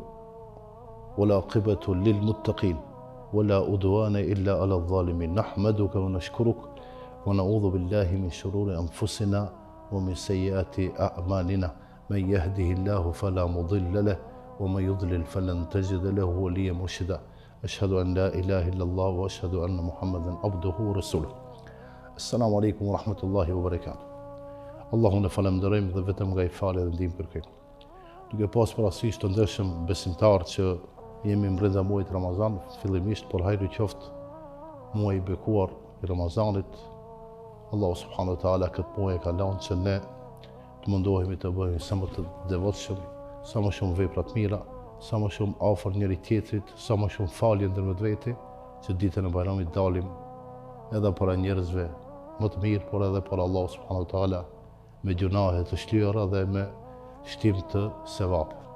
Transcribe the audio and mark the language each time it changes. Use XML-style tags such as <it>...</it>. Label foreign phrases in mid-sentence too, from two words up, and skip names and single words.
<ar>والعاقبة للمتقين ولا عدوان إلا على الظالمين نحمدك ونشكرك ونعوذ بالله من شرور أنفسنا ومن سيئات أعمالنا من يهده الله فلا مضل له ومن يضلل فلن تجد له وليا مرشدا أشهد أن لا إله إلا الله وأشهد أن محمدا عبده ورسوله. السلام عليكم ورحمة الله وبركاته.</ar> <sq>Allahun e falenderojmë dhe vetëm nga I falë dhe ndihmë kërkojmë. Duke pas parasysh të ndershëm besimtar që jemi brenda muajit Ramazan, fillimisht por hajri qoftë muaji I bekuar I Ramazanit.</sq> <ar>الله سبحانه وتعالى</ar> <sq>këtë muaj e ka lënë që ne të mundohemi të bëhemi sa më të devotshëm, sa më shumë vepra të mira, sa më shumë afër njëri tjetrit, sa më shumë falje ndërmjet vete, që ditën e Bajramit dalim edhe para njerëzve më të mirë, por edhe para</sq> <ar>الله سبحانه وتعالى</ar> <sq>me gjunahe të shlyera dhe me shtim të sevap.</sq>